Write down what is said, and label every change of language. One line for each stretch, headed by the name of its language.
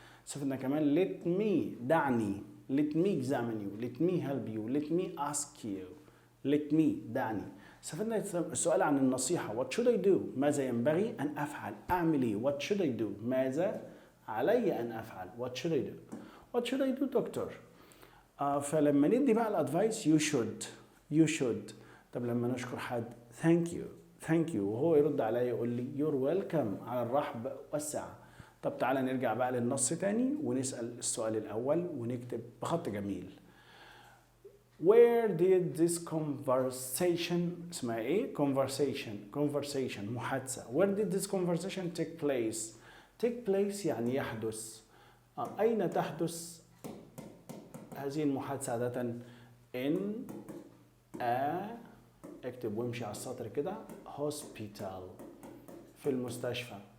Arabic: استفدنا كمان
English: let me
Arabic: دعني
English: let me examine you let me help you let me ask you let me دعني.
Arabic: استفدنا السؤال عن النصيحة
English: what should I do
Arabic: ماذا ينبغي أن أفعل أعمل إيه
English: what should I do
Arabic: ماذا علي أن أفعل
English: what should I do what should I do doctor.
Arabic: فلما ندي بقى الادفايس
English: you should.
Arabic: طب لما نشكر حد
English: thank you
Arabic: وهو يرد عليا يقول لي
English: you're welcome
Arabic: على الرحب والسعة. طب تعالى نرجع بقى للنص تاني ونسأل السؤال الأول ونكتب بخط جميل.
English: Where did this conversation
Arabic: اسمها ايه؟
English: conversation
Arabic: محادثة.
English: Where did this conversation take place
Arabic: يعني يحدث. أين تحدث هذه المحادثة عادة؟
English: in a
Arabic: اكتب وامشي على السطر كده
English: hospital
Arabic: في المستشفى.